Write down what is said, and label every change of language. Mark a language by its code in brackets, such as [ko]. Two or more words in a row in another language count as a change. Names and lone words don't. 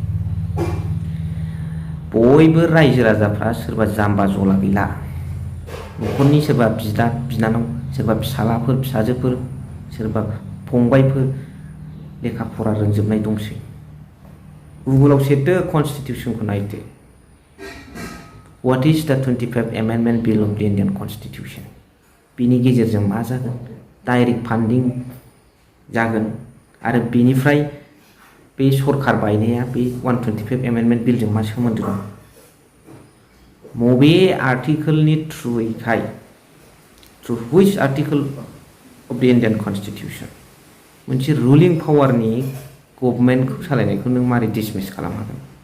[brx] बयबो रायजो राजाफ्रा सोरबा जाम्बा जला गैला, न'खरनि सोरबा बिदा बिनानाव, सोरबा फिसालाफोर फिसाजोफोर, सोरबा फंबायफोर लेखा फरा रोंजोबनाय दंसै। गुगोलाव सेरदो, कनस्टिटिउसनखौ नायदो। [en] What is the 25 Amendment Bill of the Indian Constitution? [brx] बिनि गेजेरजों मा जागोन? [en] direct funding [brx] जागोन, आरो बेनिफ्राय बे सरकार बायनाया बे 125 [en] amendment bill [brx] मा सोमोन्दो दं? मबे आर्टिकोलनि थ्रुयैहाय, [en] through which article of the Indian Constitution [brx] मोनसे [en] ruling power government [brx] सालायनायखौ नों मारै डिसमिस खालामनो हागोन?